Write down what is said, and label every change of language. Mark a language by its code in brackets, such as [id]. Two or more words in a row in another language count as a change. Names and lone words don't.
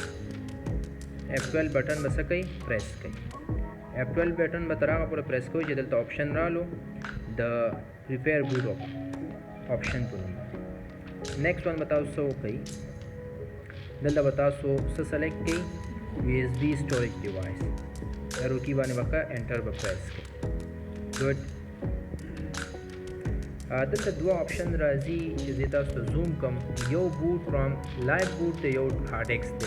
[ps] F12 بټن به څه کوئ پریس کوئ. F12 بټن به تر هغه پورې پریس کوئ چې دلته آپشن رالو د [en] repair boot option [ps] په نوم. [en] next one [ps] به تاسو څه وکړئ. دلته به تاسو څه سلیکټ کړئ [en] USB storage device. arrow key [ps] باندې به انټر به پریس کړئ. ګډ. دلته دوه آپشن راځي چې زه تاسو ته زوم کوم. یو [en] boot from live boot [ps] ته یو [en] hard disk [ps] دی.